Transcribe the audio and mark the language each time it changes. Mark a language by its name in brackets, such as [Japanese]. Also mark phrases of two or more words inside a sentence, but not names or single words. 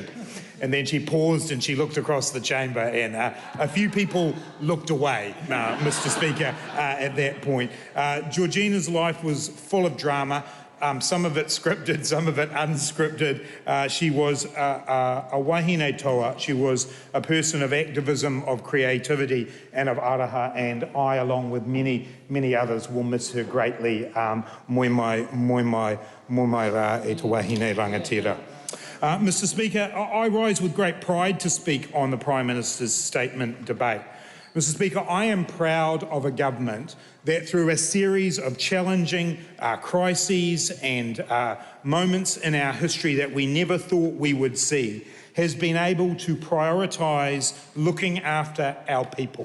[English] And then she paused and she looked across the chamber, and a few people looked away, Mr. Speaker, at that point. Georgina's life was full of drama, some of it scripted, some of it unscripted. She was a [Māori] wahine toa. [English] She was a person of activism, of creativity and of araha, and I, along with many, many others, will miss her greatly. [Māori] Moi mai rā e te wahine rangatira. [English] Mr. Speaker, I rise with great pride to speak on the Prime Minister's statement debate. Mr. Speaker, I am proud of a government that through a series of challenging crises and moments in our history that we never thought we would see, has been able to prioritise looking after our people.